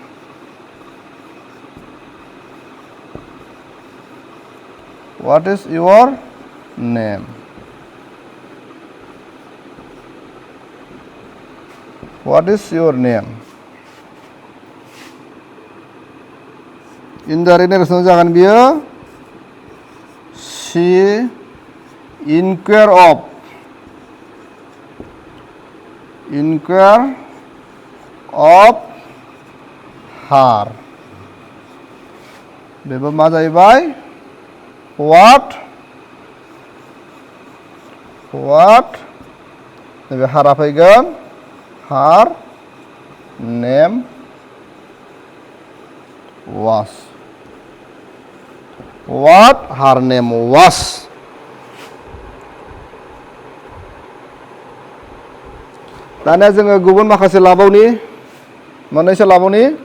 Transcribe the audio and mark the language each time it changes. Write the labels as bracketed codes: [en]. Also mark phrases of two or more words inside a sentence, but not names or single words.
[en] What is your name? What is your name? Indirect narration [brx] जागोन बियो [en] she inquire of her [brx] बेबो मा जाहैबाय [en] what [brx] नैबे हारा फैगोन [en] her name was what her name was [brx] दानिया जोङो गुबुन माखासे लाबावनि मोननैसो लाबावनि